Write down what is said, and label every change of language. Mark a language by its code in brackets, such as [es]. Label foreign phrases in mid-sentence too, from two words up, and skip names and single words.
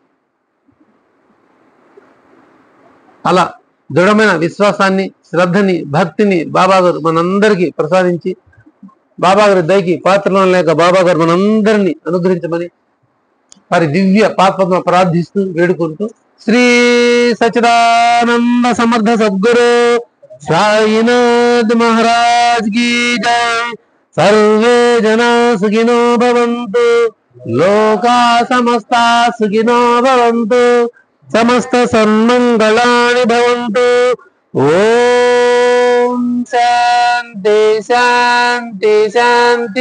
[te] అలా దృఢమైన విశ్వాసాన్ని, శ్రద్ధని, భక్తిని బాబా గారు మనందరికీ ప్రసాదించి, బాబా గారి దయకి పాత్రలో లేక బాబా గారు మనందరినీ అనుగ్రహించమని వారి దివ్య పాత్మ ప్రార్థిస్తూ వేడుకుంటూ, శ్రీ సచిదానంద సమర్థ సద్గురు సాయినాథ్ మహారాజ్ [hi] की जय। [sa] सर्वे जना सुखिनो भवन्तु, लोका समस्ता सुखिनो भवन्तु, समस्त सन्मंगलानि भवन्तु। ओम शांति शांति शांति।